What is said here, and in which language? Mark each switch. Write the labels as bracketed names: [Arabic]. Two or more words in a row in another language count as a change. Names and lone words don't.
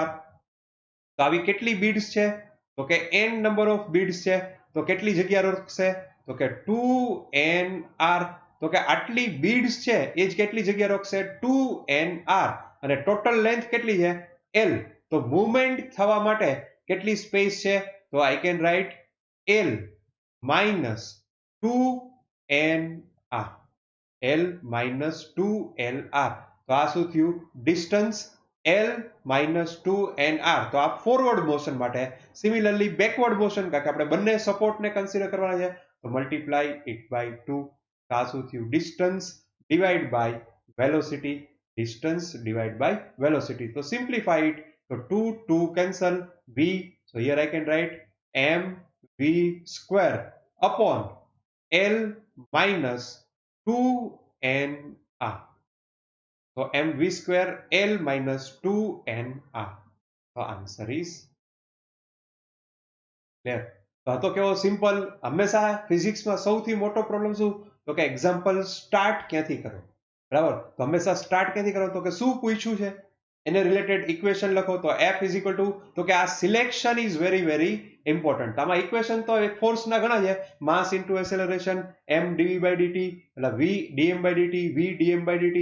[Gujarati] તો આવી કેટલી બીડ્સ છે તો કે [English] n number of beads [Gujarati] છે તો કેટલી જગ્યા રોકશે તો કે 2nr. તો કે આટલી બીડ્સ છે એ જ કેટલી જગ્યા રોકશે 2nr. અને [English] total length [Gujarati] કેટલી છે l. તો મૂવમેન્ટ થવા માટે કેટલી સ્પેસ છે તો [English] I can write l minus 2nr. l minus 2nr. [Gujarati] તો આ શું થયું ડિસ્ટન્સ [English] l minus 2nr. [Gujarati] તો આ [English] forward motion [Gujarati] માટે. [English] similarly backward motion [Gujarati] કારણ કે આપણે બંને સપોર્ટને કન્સિડર કરવાના છે તો [English] multiply it by 2. [Gujarati] તો આ શું થયું [English] distance divide by velocity. distance divide by velocity. [Gujarati] તો [English] simplify it [Gujarati] તો [English] 2 cancel v. So here I can write mv square upon l minus 2nr. So mv square l minus 2nr. The answer is clear. [Gujarati] તો આ તો કેવો સિમ્પલ. હંમેશા ફિઝિક્સમાં સૌથી મોટો પ્રોબ્લેમ શું તો કે [English] example start [Gujarati] ક્યાંથી કરો બરાબર. તો હંમેશા સ્ટાર્ટ ક્યાંથી કરો તો કે શું પૂછ્યું છે એને [English] related equation [Gujarati] લખો. તો [English] f is equal to [Gujarati] તો કે આ [English] selection is very very important. [Gujarati] આમાં ઇક્વેશન તો ફોર્સના ઘણા છે. [English] mass into acceleration m dv by dt [Gujarati] એટલે [English] v dm by dt v dm by dt.